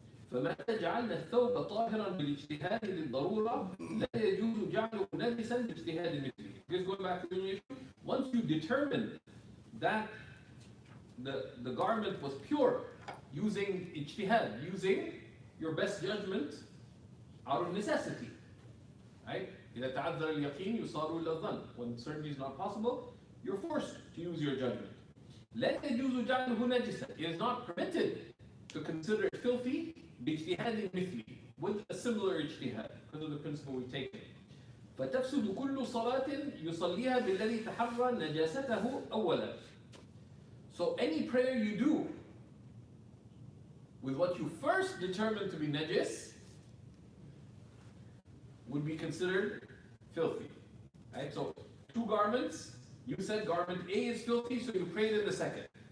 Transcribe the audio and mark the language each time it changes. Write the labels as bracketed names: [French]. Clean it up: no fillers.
[Arabic] فمتى جعلنا الثوب طاهرا بالاجتهاد للضرورة لا يجوز جعله نجسا باجتهاد مثله. [English] Just going back to the issue, once you determine that the garment was pure using ijtihad, using your best judgment out of necessity, right? [Arabic] إذا تعذر اليقين يصار إلى الظن. [English] When certainty is not possible, you're forced to use your judgment. [Arabic] لا يجوز جعله نجسا. [English] It is not permitted to consider it filthy [Arabic] باجتهاد مثلي, [English] with a similar ijtihad, because of the principle we've taken. [Arabic] فتفسد كل صلاة يصليها بالذي تحرى نجاسته أولا. [English] So any prayer you do with what you first determined to be najis would be considered filthy. Right? So 2 garments, you said garment A is filthy, so you prayed in the second.